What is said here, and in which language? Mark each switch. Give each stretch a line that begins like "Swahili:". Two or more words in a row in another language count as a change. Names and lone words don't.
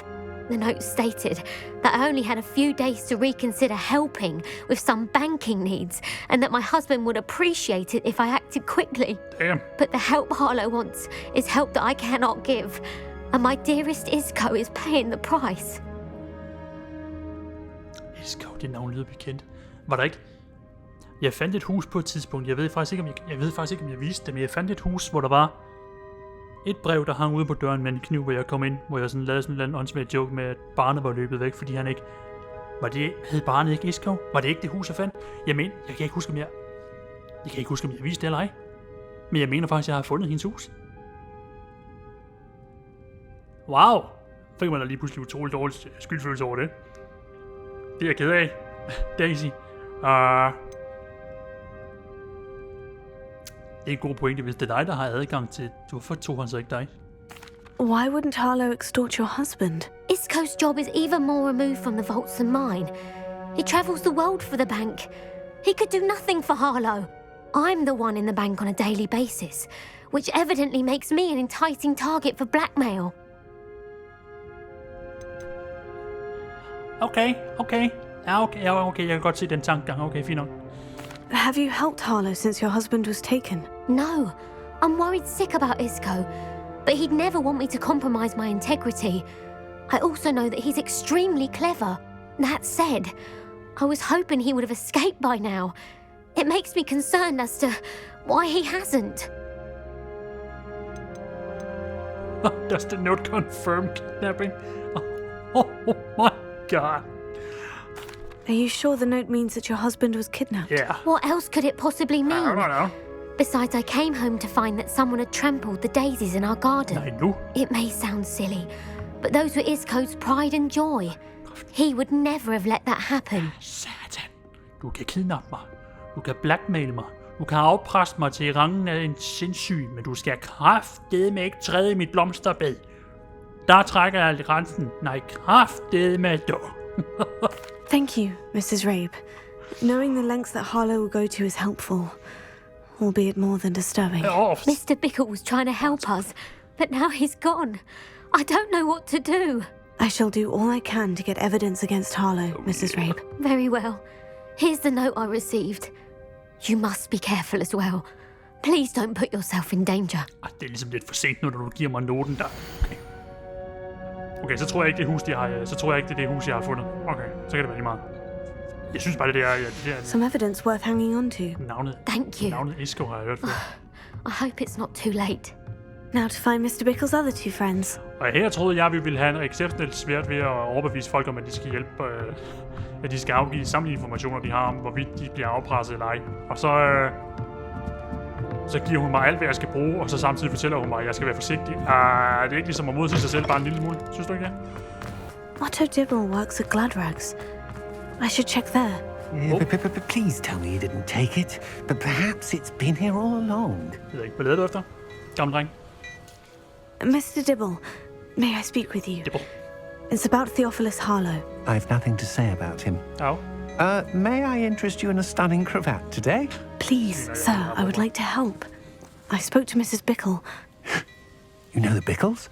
English: The note stated that I only had a few days to reconsider helping with some banking needs, and that my husband would appreciate it if I acted quickly. Damn. But the help Harlow wants is help that I cannot give, and my dearest Isco is paying the price. Isco,
Danish: det navn lyder bekendt. Var der ikke? Jeg fandt et hus på et tidspunkt. Jeg ved faktisk ikke, om jeg viste det, men jeg fandt et hus, hvor der var Et brev, der hang ude på døren med en kniv, hvor jeg kom ind, hvor jeg sådan lavede sådan en eller anden åndssvagt joke med, at barnet var løbet væk, fordi han ikke... Hed barnet ikke Iskov? Var det ikke det hus, jeg fandt? Jeg kan ikke huske, om jeg viste det eller ej. Men jeg mener faktisk, at jeg har fundet hendes hus. Wow! Fik man da lige pludselig utroligt dårlig skyldfølelse over det. Det er jeg ked af. Daisy. Det er en god pointe, hvis det er dig, der har adgang til... Hvorfor tog han så ikke dig?
English: Why wouldn't Harlow extort your husband? Isko's job is even more removed from the vaults than mine. He travels the world for the bank. He could do nothing for Harlow. I'm the one in the bank on a daily basis, which evidently makes me an enticing target for blackmail. Okay.
Danish: Ja, okay, jeg kan godt se den tankegang. Okay, fint nok.
English: Have you helped Harlow since your husband was taken? No, I'm worried sick about Isko, but he'd never want me to compromise my integrity. I also know that he's extremely clever. That said, I was hoping he would have escaped by now. It makes me concerned as to why he hasn't. Does the note confirm kidnapping? Oh my god. Are you sure the note means that your husband was kidnapped? Yeah. What else could it possibly mean? I don't know. Besides, I came home to find that someone had trampled the daisies in our garden.
Danish: Nej, nu.
English: It may sound silly, but those were Isko's pride and joy. He would never have let that happen.
Danish: Satan. Du kan kidnappe mig. Du kan blackmail mig. Du kan afpresse mig til rangen af en sindssyg, men du skal kraftedeme ikke træde i mit blomsterbed. Der trækker jeg grænsen. Nej, kraftedeme dog.
English: Thank you, Mrs. Rabe. Knowing the lengths that Harlow will go to is helpful, albeit more than disturbing. Mr. Bickle was trying to help us, but now he's gone. I don't know what to do. I shall do all I can to get evidence against Harlow, Mrs. Rabe. Very well. Here's the note I received. You must be careful as well. Please don't put yourself in danger.
Danish: Det er ligesom lidt for sent nu, når du giver mig noten der. Okay, så tror jeg ikke, det hus, det er hus, jeg har fundet. Okay, så kan det være lige meget. Jeg synes bare, det er...
English: Some evidence worth hanging on to.
Danish: Navnet.
English: Thank you.
Danish: Navnet Isko har jeg hørt før.
English: I hope it's not too late. Now to find Mr. Bickle's other two friends.
Danish: Og her troede jeg, at vi ville have en exceptionelt svært ved at overbevise folk om, at de skal hjælpe... at de skal afgive samtlige informationer, de har om, hvorvidt de bliver afpresset eller ej. Og så giver hun mig alt, hvad jeg skal bruge, og så samtidig fortæller hun mig, at jeg skal være forsigtig. Det er ikke ligesom at modsige sig selv bare en lille smule. Synes du ikke det?
English: Otto Dibble works at Gladrags. I should check there. Please tell me you didn't take it. But perhaps it's been here all along.
Danish: Jeg ved ikke, hvad leder du efter? Gammel dreng.
English: Mr. Dibble, may I speak with you? Dibble. It's about Theophilus Harlow. I've nothing to say about him. Oh? May I interest you in a stunning cravat today? Please, sir, I would like to help. I spoke to Mrs. Bickle. You know the Bickles?